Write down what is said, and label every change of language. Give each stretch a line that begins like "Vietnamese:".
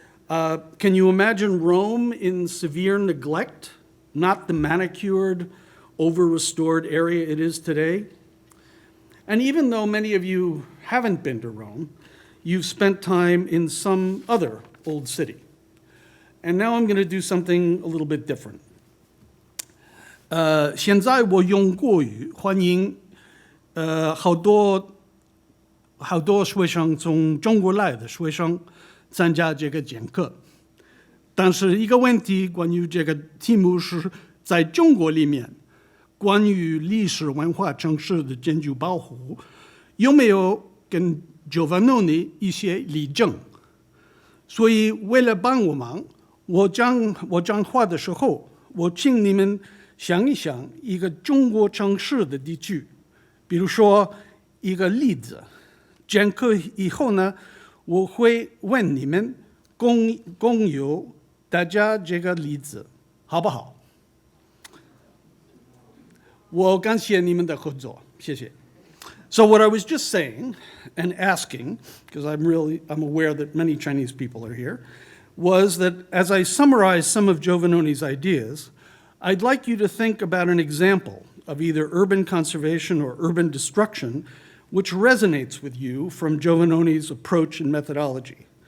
English: Can you imagine Rome in severe neglect, not the manicured, over-restored area it is today? And even though many of you haven't been to Rome, you've spent time in some other old city. And now I'm going to do something a little bit different.
Chinese: 现在我用国语欢迎好多学生从中国来的学生参加这个讲课。但是一个问题关于这个题目是在中国里面关于历史文化城市的建筑保护有没有跟 Giovannoni 一些例证？所以为了帮我忙，我讲话的时候，我请你们想一想一个中国城市的地区，比如说一个例子。讲课以后呢，我会问你们共有大家这个例子好不好？我感谢你们的合作，谢谢。
English: So what I was just saying and asking, because I'm aware that many Chinese people are here, was that as I summarize some of Giovannoni's ideas, I'd like you to think about an example of either urban conservation or urban destruction which resonates with you from Giovannoni's approach and methodology.